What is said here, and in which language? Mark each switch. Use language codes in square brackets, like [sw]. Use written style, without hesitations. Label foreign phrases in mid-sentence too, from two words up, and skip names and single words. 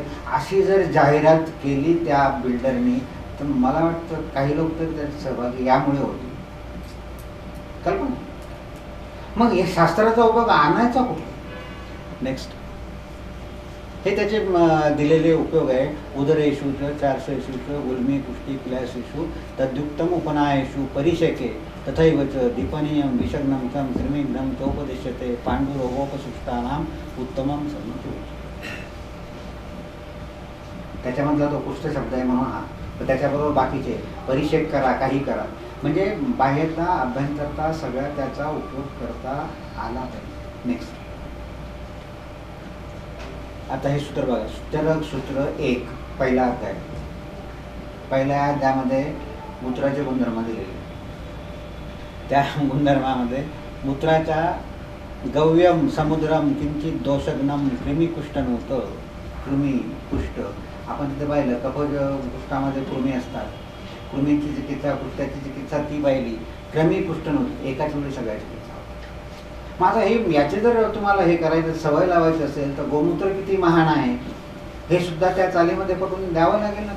[mr] अशी जर जाहिरात केली त्या बिल्डरनी तर मला वाटतं काही लोक तर त्यात सहभागी यामुळे होते. कल्पना. मग हे शास्त्राचा उपयोग आणायचा कुठे? नेक्स्ट हे त्याचे दिलेले उपयोग आहे. [sa] उदरेषु 400 गुल्मी पुष्टी क्लेशेषु तद्युक्तम उपनायेषु परिशके तथैव च दीपनीयम विषग्नम तं कृमिघ्नं चोपदिश्यते पांडुरोगोपसुष्टानां उत्तमं सन्मती. [mr] त्याच्यामधला तो कुष्ठ शब्द आहे म्हणून हा, तर त्याच्याबरोबर बाकीचे परिषेक करा, काही करा, म्हणजे बाह्यता अभ्यंतरता सगळ्या त्याचा उपयोग करता आला पाहिजे. नेक्स्ट आता हे सूत्र बघा, सूत्र 1 पहिला अध्याय. पहिल्या अध्यायामध्ये मूत्राचे गुणधर्म दिलेले, त्या गुणधर्मामध्ये मूत्राच्या [sa] गव्यम समुद्रम किंचित दोषग्नम [mr] कृमी कुष्ठ नव्हतं. कृमी कुष्ठ आपण तिथे पाहिलं, कफज कुष्ठामध्ये कृमी असतात, कृमीची चिकित्सा कुष्ठाची चिकित्सा ती पाहिली, कृमी कुष्ठ नव्हतं, एकाच वेळी सगळ्या चिकित्सा. माझं हे याचे जर तुम्हाला हे करायचं सवय लावायची असेल तर गोमूत्र किती महान आहे हे सुद्धा त्या चालीमध्ये पकडून द्यावं लागेल ना.